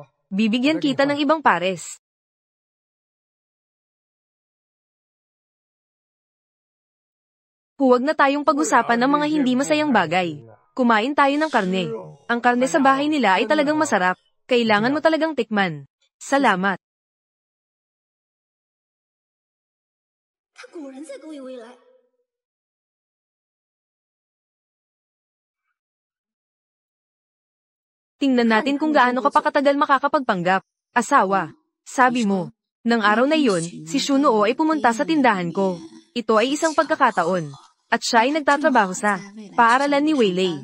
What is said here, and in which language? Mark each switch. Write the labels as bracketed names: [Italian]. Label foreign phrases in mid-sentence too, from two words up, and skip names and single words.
[Filipino] Bibigyan kita ng ibang pares. Huwag na tayong pag-usapan ng mga hindi masayang bagay. Kumain tayo ng karne. Ang karne sa bahay nila ay talagang masarap. Kailangan mo talagang tikman. Salamat. [Chinese] 他果然在勾引未来。 [Filipino] Tingnan natin kung gaano ka pa katagal makakapagpanggap. Asawa. Sabi mo, nang araw na iyon, si Shunuo ay pumunta sa tindahan ko. Ito ay isang pagkakataon. At siya ay nagtatrabaho sa paaralan ni Weilei.